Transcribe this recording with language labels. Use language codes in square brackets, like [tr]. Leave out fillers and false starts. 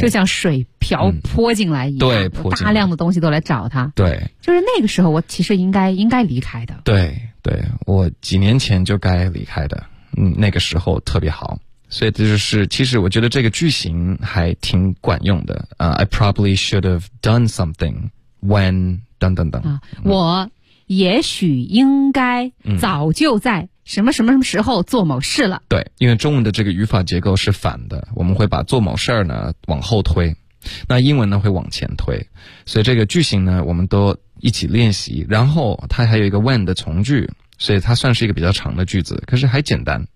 [zh] 就像水泼进来一样，对，大量的东西都来找他。对，就是那个时候，我其实应该离开的。对，对我几年前就该离开的，那个时候特别好，所以这就是其实我觉得这个句型还挺管用的。 [en] I probably should have done something when [zh] 等等等。我也许应该早就在。什么什么什么时候做某事了？对，因为中文的这个语法结构是反的，我们会把做某事儿呢往后推，那英文呢会往前推，所以这个句型呢我们都一起练习。然后它还有一个 when 的从句，所以它算是一个比较长的句子，可是还简单。